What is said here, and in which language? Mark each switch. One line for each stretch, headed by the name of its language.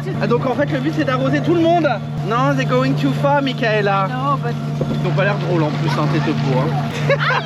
French: Ah, donc en fait le but c'est d'arroser tout le monde.
English: Non, they're going too far, Michaela. No, but...
French: Ils n'ont pas l'air drôle en plus, hein, tes topos. Hein.